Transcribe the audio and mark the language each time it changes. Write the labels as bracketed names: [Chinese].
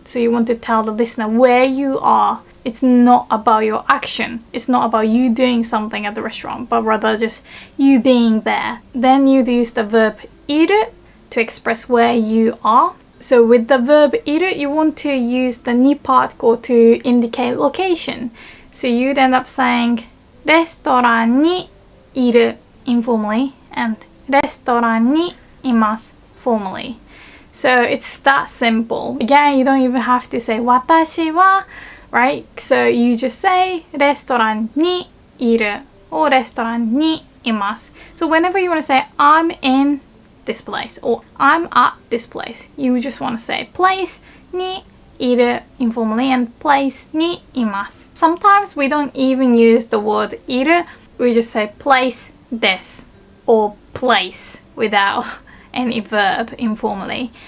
[English] So you want to tell the listener where you are. It's not about your action. It's not about you doing something at the restaurant, but rather just you being there. Then you'd use the verb いる to express where you are. So with the verb いる, you want to use the に particle to indicate location. So you'd end up saying [Japanese] レストランにいる [English] informally and [Japanese] レストランにいます [English] formally. So it's that simple. Again, you don't even have to say 私は, right? So you just say [Japanese] レストランにいる [English] or [Japanese] レストランにいます. [English] So whenever you want to say I'm in this place or I'm at this place, you just want to say place にいる informally and place にいます. Sometimes we don't even use the word いる. We just say place です or place without any verb informally.